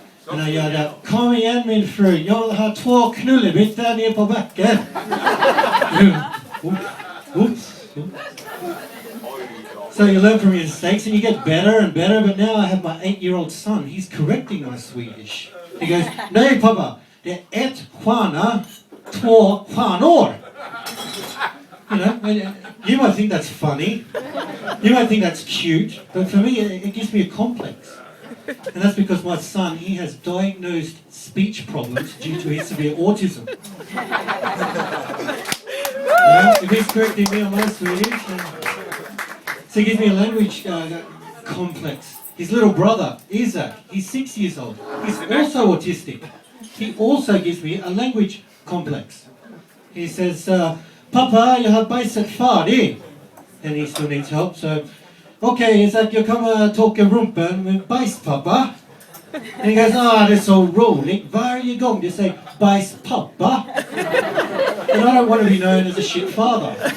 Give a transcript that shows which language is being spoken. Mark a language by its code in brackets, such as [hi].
[en] And I yelled out, [sv] kom igen min fru, jag har 2 knullebittar ner på backen. [en] Oops. So you learn from your mistakes and you get better and better, but now I have my 8-year-old son. He's correcting my Swedish. He goes, [sv] nej pappa, det är 1 stjärna, 2 stjärnor. [en] You know, you might think that's funny, you might think that's cute, but for me it gives me a complex. And that's because my son, he has diagnosed speech problems due to his severe autism. Yeah, if he's correcting me on my Swedish, so he gives me a language complex. His little brother, Isaac, he's 6 years old. He's also autistic. He also gives me a language complex. He says, [sv] Papa, jag har bajsat färdig. [en] And he still needs help, so okay, Isaac, [sv] jag kommer torka rumpan med bajs, pappa. [en] And he goes, [sv] det är så roligt. Varje gång du säger bajs, pappa. [en] And I don't want to be known as a shit father.